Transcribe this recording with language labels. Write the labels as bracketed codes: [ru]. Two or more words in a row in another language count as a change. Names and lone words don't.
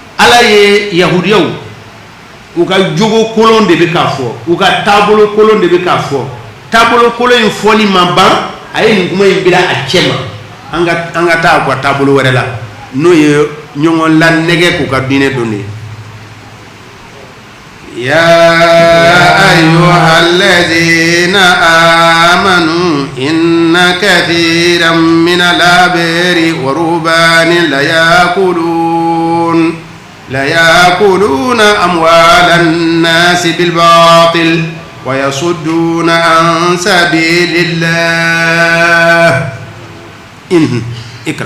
[bm] ala ye yahudiyaw u ka jogo kolon de bɛ k'a fɔ u ka taabolo kolon de bɛ k'a fɔ taabolo kolon in fɔli ma ban a ye nin kuma in bila a cɛ ma an ka taa u ka taabolo wɛrɛ la n'o ye ɲɔgɔn lanɛgɛ k'u ka diinɛ don de [ar] يا أيها الذين آمنوا إن كثيرا من الأحبار والرهبان ليأكلون أموال الناس بالباطل ويصدون عن سبيل الله اقرأ